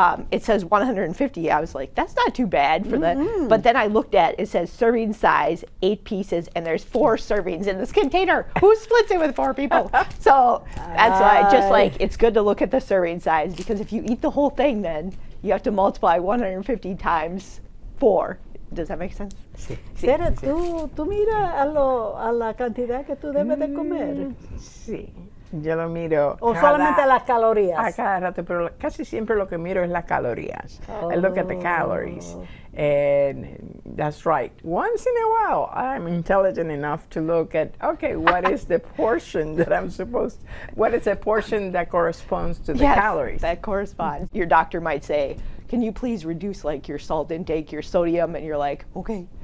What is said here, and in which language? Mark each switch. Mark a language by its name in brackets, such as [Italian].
[English] It says 150. I was like, that's not too bad for the, but then I looked at, it says serving size, 8 pieces, and there's 4 servings in this container. Who splits it with 4 people? So that's why it's good to look at the serving size, because if you eat the whole thing, then you have to multiply 150 times 4. Does that make sense? [Spanish] Sí. Tere, ¿tú miras a la cantidad que tú debes de comer? Sí, yo lo miro. ¿O solamente las calorías? A cada rato, pero casi siempre lo que miro es las calorías. [English] I look at the calories. And that's right. Once in a while, I'm intelligent enough to look at, okay, what is the portion that what is the portion that corresponds to the calories? That corresponds. Your doctor might say, can you please reduce like your salt intake, your sodium? And you're like, okay.